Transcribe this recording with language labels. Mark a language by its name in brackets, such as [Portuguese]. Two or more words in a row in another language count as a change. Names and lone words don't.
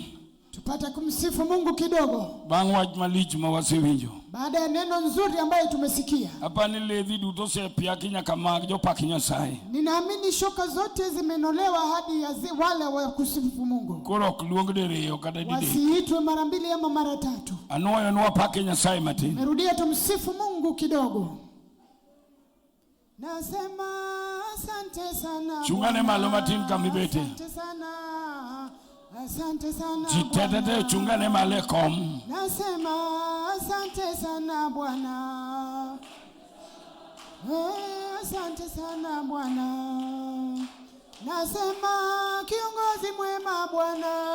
[Swahili] Tupate kumsifu Mungu kidogo. [Luo (Kenya and Tanzania)] Bang wach malich ma wasewinjo. [Swahili] Baada ya neno nzuri ambayo tumesikia. [Luo (Kenya and Tanzania)] Hapa ni ledhi duto se piaki nyaka mag jopaki Nyasaye. [Swahili] Ninaamini shoka zote zimenolewa hadi ya wale wa kusifu Mungu. [Luo (Kenya and Tanzania)] Koro ok luong diriyo kata dide. [Swahili] Wasiitwe mara mbili ama mara tatu. [Luo (Kenya and Tanzania)] Anoyo ni wapake Nyasaye matin. [Swahili] Merudia tumsifu Mungu kidogo. Nasema asante sana. [Luo (Kenya and Tanzania)] Chungane malo matin kamibete. [Swahili] Asante sana. Asante sana. [Luo (Kenya and Tanzania)] Jitetete chungane male kom. [Swahili] Nasema asante sana Bwana. Asante sana Bwana. Nasema kiongozi mwema Bwana.